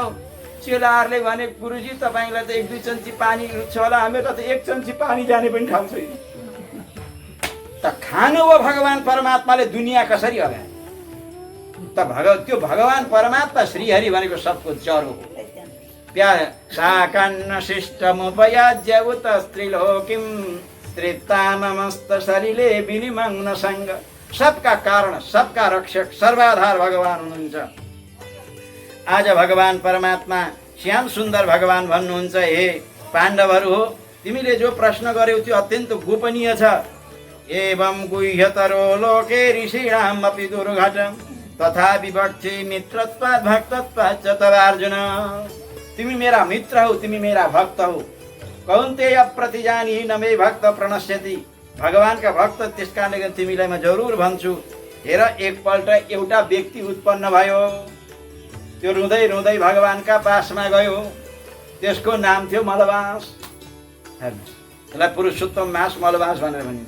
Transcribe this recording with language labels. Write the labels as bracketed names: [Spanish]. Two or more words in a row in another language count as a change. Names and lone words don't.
[Nepali] चेलाहरूले भने गुरुजी तपाईँलाई त 1-2 चम्ची पानी छ होला, हामीलाई त 1 चम्ची पानी जाने पनि ठाउँ छैन। त खानु हो भगवान परमात्माले दुनियाँ कसरी अगाए त त्यो भगवान परमात्मा श्रीहरि भनेको सबको जरो हो। [Sanskrit] प्यार साकन्न शिष्टमुपयुज्य उत स्त्रीलोकिं तृप्तां ममस्त शरीरे विनिमग्न सङ्ग। [Nepali] सबका कारण, सबका रक्षक, सर्वाधार भगवान हुनुहुन्छ। आज भगवान परमात्मा श्याम सुन्दर भगवान भन्नुहुन्छ, हे पाण्डवहरू हो, तिमीले जो प्रश्न गर्यौ त्यो अत्यन्त गोपनीय छ। [Sanskrit] एवं गुह्यतरो लोके ऋषीणाम् अपि दुर्घटम् तथा विभक्ति मित्रत्वात् भक्तत्वात् च तव अर्जुन। [Nepali] तिमी मेरा मित्र हो, तिमी मेरा भक्त हो। [Sanskrit] कौन्तेय प्रतिजानी न मे भक्त प्रणश्यति। [Nepali] भगवानका भक्त त्यस कारणले तिमीलाई म जरुर भन्छु। हेर एकपल्ट एउटा व्यक्ति उत्पन्न भयो, त्यो रुँदै रुँदै भगवानका पासमा गयो, त्यसको नाम थियो मलवास। त्यसलाई पुरुषोत्तम मास मलवास भनेर भनिन्छ।